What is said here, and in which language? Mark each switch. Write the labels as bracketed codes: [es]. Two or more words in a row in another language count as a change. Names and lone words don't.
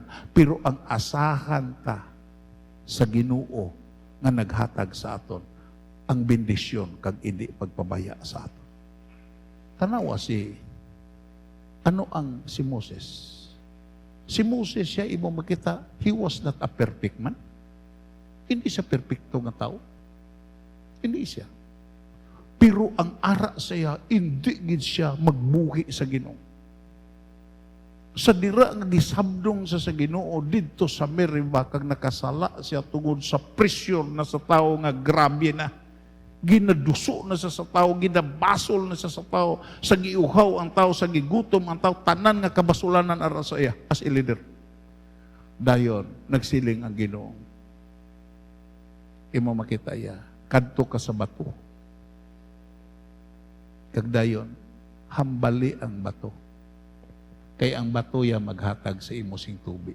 [hil] Pero ang asahan ta sa Ginoo nga naghatag sa aton ang bendisyon kag hindi pagpabaya sa aton. Tanawa si Moses. Si Moses siya imo makita, [en] he was not a perfect man. [hil] Hindi siya perfecto nga tao. Hindi siya. Pero ang ara siya, hindi gid siya magbuhi sa Ginoo. Sa dira nga gisabdong sa Ginoo didto sa Meriba kag nakasala siya tungod sa pressure na sa tao nga grabe na. Ginaduso na siya sa tao, ginabasol na siya sa tao, sa giuhaw ang tao, sa gigutom ang tao, tanan nga kabasulanan ara sa iya [en] as a leader. [hil] Dayon, nagsiling ang Ginoo. Imo makita iya, kadto ka sa bato. Kagdayon, hambali ang bato. Kay ang bato ya maghatag sa imo sing tubig.